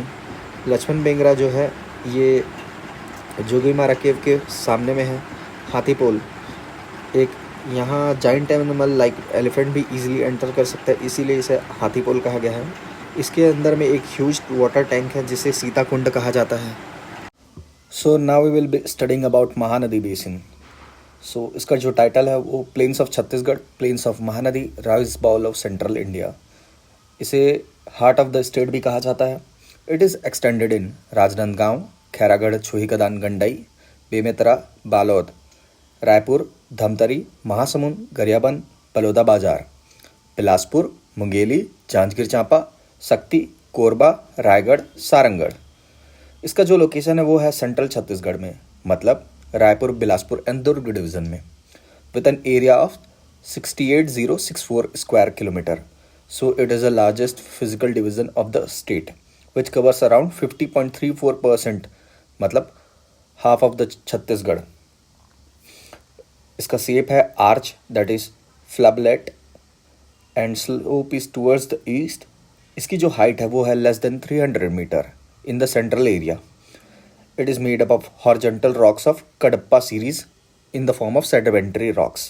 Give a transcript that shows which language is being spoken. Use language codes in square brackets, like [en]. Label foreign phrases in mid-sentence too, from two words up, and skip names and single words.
[hi] लक्ष्मण बेंगरा जो है ये जोगीमारा केव के सामने में है। हाथीपोल, एक यहाँ [en] giant animal like elephant [hi] भी [en] easily enter [hi] कर सकता है, इसीलिए इसे हाथीपोल कहा गया है। इसके अंदर में एक [en] huge water tank [hi] है जिसे सीता कुंड कहा जाता है। [en] So now we will be studying about Mahanadi basin. [hi] सो इसका जो टाइटल है वो [en] plains of Chhattisgarh, plains of Mahanadi, rice bowl of Central India. [hi] इसे [en] heart of the state [hi] भी कहा जाता है। [en] It is extended in Rajnandgaon, Khairagarh, Chhuikhadan, Gandai, Bemetara, Balod, Raipur, Dhamtari, Mahasamund, Gariaband, Balodabazar, Bilaspur, Mungeli, Janjgir Champa, Shakti, Korba, Raigarh, सारंगढ़। [hi] इसका जो लोकेशन है वो है सेंट्रल छत्तीसगढ़ में, मतलब रायपुर, बिलासपुर एंड दुर्ग डिवीज़न में, [en] with an area of 68064 square kilometer. So it is the largest physical division of the state, which covers around 50.34%, मतलब half of the छत्तीसगढ़। [hi] इसका शेप है [en] arch, that is flablet, and slope is towards the east. [hi] इसकी जो हाइट है वो है [en] less than 300 metre in the central area. It is made up of horizontal rocks of Cuddapah series in the form of sedimentary rocks.